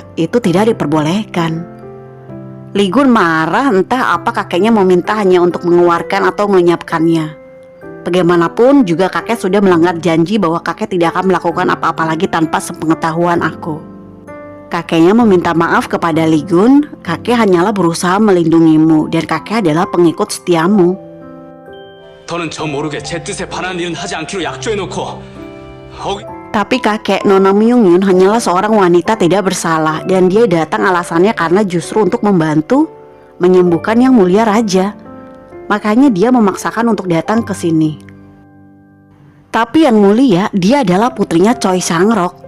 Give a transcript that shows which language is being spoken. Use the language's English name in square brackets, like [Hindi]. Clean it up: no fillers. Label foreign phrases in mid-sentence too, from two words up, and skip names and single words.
[Indonesian] Itu tidak diperbolehkan. Ligun marah, entah apa kakeknya meminta hanya untuk mengeluarkan atau melenyapkannya. Bagaimanapun juga kakek sudah melanggar janji bahwa kakek tidak akan melakukan apa-apa lagi tanpa sepengetahuan aku. Kakeknya meminta maaf kepada Ligun. Kakek hanyalah berusaha melindungimu dan kakek adalah pengikut setiamu. [Korean] 더는 저 모르게 제 뜻에 반하는 일은 하지 않기로 약조해놓고 [Indonesian] Tapi kakek Nona Myungyun hanyalah seorang wanita tidak bersalah dan dia datang alasannya karena justru untuk membantu menyembuhkan yang mulia raja. Makanya dia memaksakan untuk datang ke sini. Tapi yang mulia, dia adalah putrinya Choi Sang-rok.